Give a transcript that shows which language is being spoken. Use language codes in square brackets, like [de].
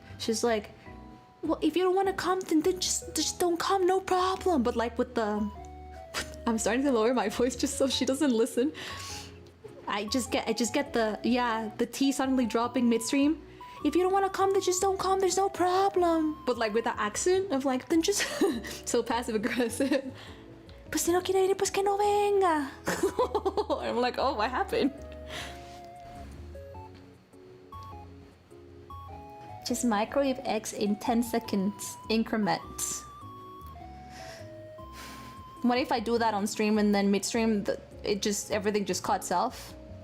[en] She's like, well, if you don't want to come, then just don't come, no problem. But like with the... I'm starting to lower my voice just so she doesn't listen. I just get the, yeah, the tea suddenly dropping midstream. If you don't want to come, then just don't come, there's no problem. But like with the accent of like, then just... so passive aggressive. [es] Pues si no quiere venir, pues que no venga. [en] I'm like, oh, what happened? Just microwave eggs in 10 seconds increments. What if I do that on stream and then midstream, everything just cuts off?